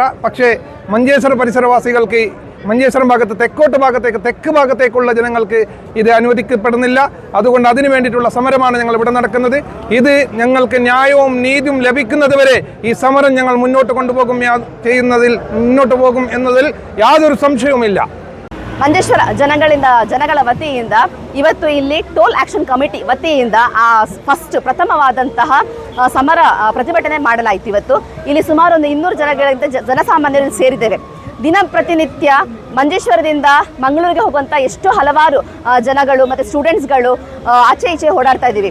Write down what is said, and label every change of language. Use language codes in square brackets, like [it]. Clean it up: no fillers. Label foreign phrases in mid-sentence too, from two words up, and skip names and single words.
[ml] പക്ഷേ മഞ്ചേശ്വര പരിസരവാസികൾക്ക്, മഞ്ചേശ്വരം ഭാഗത്ത് തെക്ക് ഭാഗത്തേക്കുള്ള ജനങ്ങൾക്ക് ഇത് അനുവദിക്കപ്പെടുന്നില്ല. അതുകൊണ്ട് അതിനു വേണ്ടിയിട്ടുള്ള സമരമാണ് ഞങ്ങൾ ഇവിടെ നടക്കുന്നത്. ഇത് ഞങ്ങൾക്ക് ന്യായവും നീതിയും ലഭിക്കുന്നത് വരെ ഈ സമരം ഞങ്ങൾ മുന്നോട്ട് കൊണ്ടുപോകും എന്നതിൽ യാതൊരു സംശയവുമില്ല. [kn] ಮಂಜೇಶ್ವರ ಜನಗಳ ವತಿಯಿಂದ ಇವತ್ತು ಇಲ್ಲಿ [en] toll action committee [kn] ವತಿಯಿಂದ ಪ್ರಥಮವಾದಂತಹ ಸಮರ ಪ್ರತಿಭಟನೆ ಮಾಡಲಾಯಿತು. ಇವತ್ತು ಇಲ್ಲಿ ಸುಮಾರು ಒಂದು 200 ಜನಗಳಿಂದ ಜನಸಾಮಾನ್ಯರು ಸೇರಿದ್ದೇವೆ. ದಿನ ಪ್ರತಿನಿತ್ಯ ಮಂಜೇಶ್ವರದಿಂದ ಮಂಗಳೂರಿಗೆ ಹೋಗುವಂಥ ಎಷ್ಟೋ ಹಲವಾರು ಜನಗಳು ಮತ್ತು ಸ್ಟೂಡೆಂಟ್ಸ್ಗಳು ಆಚೆ ಈಚೆ ಓಡಾಡ್ತಾ ಇದ್ದೀವಿ.